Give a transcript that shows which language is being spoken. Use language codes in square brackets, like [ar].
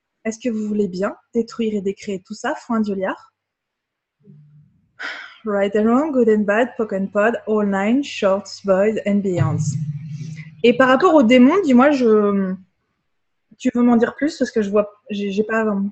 [fr] Est-ce que vous voulez bien détruire et décréer tout ça, fois un dieu-liard? [en] Right and wrong, good and bad, poke and pod, all nine, shorts, boys and beyonds. [fr] Et par rapport aux démons, dis-moi, tu veux m'en dire plus parce que je vois, j'ai pas.